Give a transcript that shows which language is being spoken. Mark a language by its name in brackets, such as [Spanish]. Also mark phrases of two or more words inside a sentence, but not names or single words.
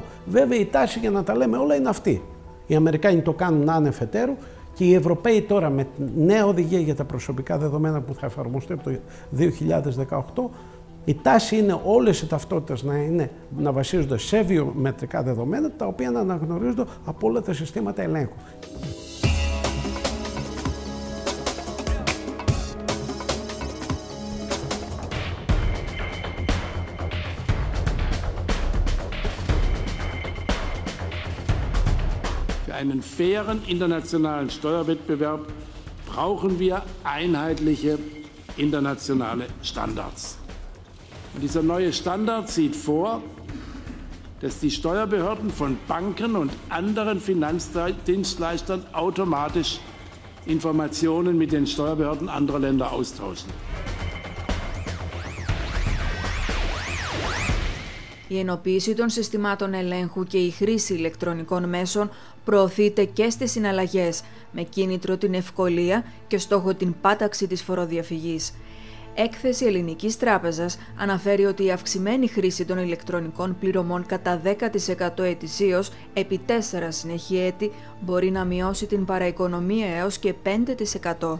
[Greek] Βέβαια η τάση για να τα λέμε όλα είναι αυτή. Οι Αμερικάνοι το κάνουν άνευ ετέρου και οι Ευρωπαίοι τώρα με νέα οδηγία για τα προσωπικά δεδομένα που θα εφαρμοστεί από το 2018, η τάση είναι όλες οι ταυτότητες να βασίζονται σε βιομετρικά δεδομένα, τα οποία να αναγνωρίζονται από όλα τα συστήματα ελέγχου. [German] Für einen fairen internationalen Steuerwettbewerb brauchen wir einheitliche internationale Standards. Und dieser neue Standard sieht vor, dass die Steuerbehörden von Banken und anderen Finanzdienstleistern automatisch Informationen mit den Steuerbehörden anderer Länder austauschen. [Greek] Η ενοποίηση των συστημάτων ελέγχου και η χρήση ηλεκτρονικών μέσων προωθείται και στις συναλλαγές, με κίνητρο την ευκολία και στόχο την πάταξη της φοροδιαφυγής. Έκθεση Ελληνικής Τράπεζας αναφέρει ότι η αυξημένη χρήση των ηλεκτρονικών πληρωμών κατά 10% ετησίως επί 4 συνεχή έτη μπορεί να μειώσει την παραοικονομία έως και 5%.